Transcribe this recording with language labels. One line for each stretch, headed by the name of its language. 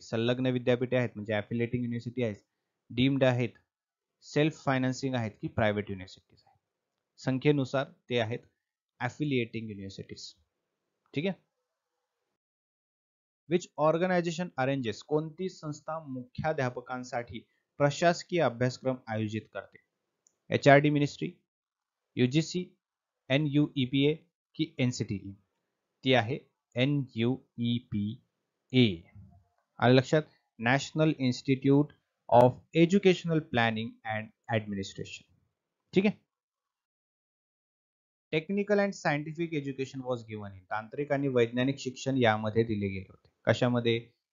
Marathi: संलग्न विद्यापीठे आहेत म्हणजे ॲफिलिएटिंग युनिव्हर्सिटी आहेत, डीम्ड आहेत, सेल्फ फायनान्सिंग आहेत की प्रायव्हेट युनिव्हर्सिटीज आहेत. संख्येनुसार ते आहेत ॲफिलिएटिंग युनिव्हर्सिटीज. ठीक आहे.
English: which organization arranges,
Marathi: कोणती संस्था मुख्याध्यापकांसाठी प्रशासकीय अभ्यासक्रम आयोजित करते? HRD मिनिस्ट्री, UGC, NUEPA की NCTE? ती आहे NUEPA. आलं लक्षात. National institute of educational planning and administration. ठीक आहे.
English: Technical and scientific education was given in.
Marathi: तांत्रिक आणि वैज्ञानिक शिक्षण यामध्ये दिले गेले होते. कशामध्ये?